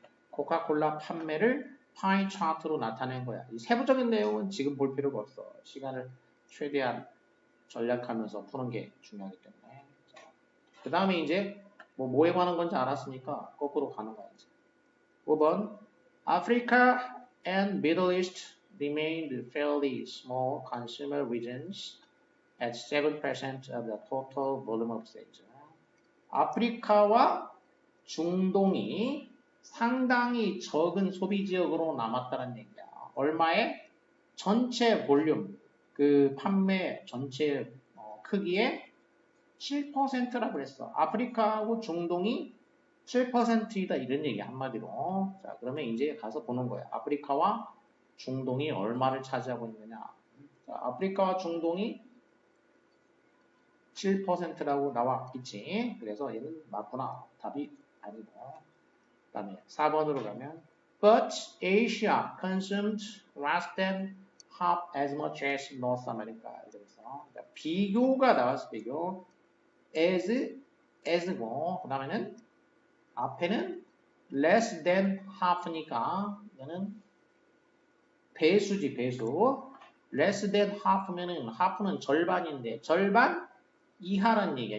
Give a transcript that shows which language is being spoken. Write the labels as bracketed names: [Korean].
[Korean] 코카콜라 판매를 파이 차트로 나타낸 거야. 이 세부적인 내용은 지금 볼 필요가 없어. 시간을 최대한 전략하면서 푸는 게 중요하기 때문에. 그 다음에 이제 뭐에 관한 건지 알았으니까 거꾸로 가는 거야. 이제. [English] 5번 Africa and Middle East remained fairly small consumer regions at 7% of the total volume of sales. [Korean] 아프리카와 중동이 상당히 적은 소비 지역으로 남았다는 얘기야. 얼마에? 전체 볼륨, 그 판매 전체 크기의 7%라고 그랬어. 아프리카하고 중동이 7%이다 이런 얘기 한마디로. 자, 그러면 이제 가서 보는 거야. 아프리카와 중동이 얼마를 차지하고 있느냐. 자, 아프리카와 중동이 7%라고 나와 있지. 그래서 얘는 맞구나. 답이 아니고. 그 다음에 4번으로 가면 [English] But Asia consumed less than half as much as North America. [Korean] 그래서 비교가 나왔어. 비교. as고 그 다음에는 앞에는 [English] less than half [Korean] 니까 얘는 배수지 배수. less than half면은 half는 절반인데 절반 이하란 얘기야.